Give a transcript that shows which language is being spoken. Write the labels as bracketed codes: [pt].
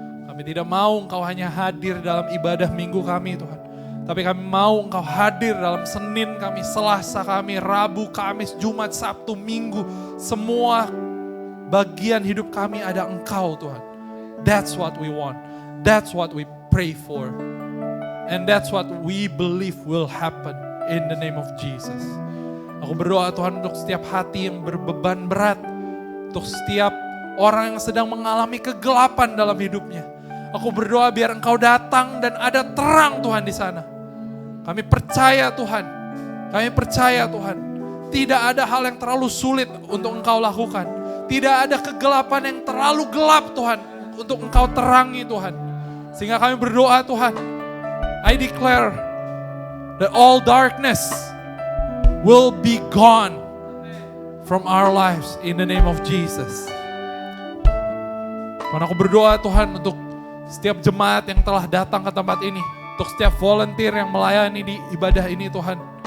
[id] Kami tidak mau Engkau hanya hadir dalam ibadah minggu kami Tuhan. Tapi kami mau Engkau hadir dalam Senin kami, Selasa kami, Rabu, Kamis, Jumat, Sabtu, Minggu. Semua bagian hidup kami ada Engkau Tuhan. [en] That's what we want. That's what we pray for. And that's what we believe will happen in the name of Jesus. [id] Aku berdoa Tuhan untuk setiap hati yang berbeban berat. Untuk setiap orang yang sedang mengalami kegelapan dalam hidupnya. Aku berdoa biar Engkau datang dan ada terang Tuhan di sana. Kami percaya Tuhan. Kami percaya Tuhan. Tidak ada hal yang terlalu sulit untuk Engkau lakukan. Tidak ada kegelapan yang terlalu gelap Tuhan. Untuk Engkau terangi Tuhan. Sehingga kami berdoa Tuhan. [en] I declare that all darkness will be gone from our lives in the name of Jesus. [id] Tuhan aku berdoa Tuhan untuk setiap jemaat yang telah datang ke tempat ini. Untuk setiap volunteer yang melayani di ibadah ini Tuhan.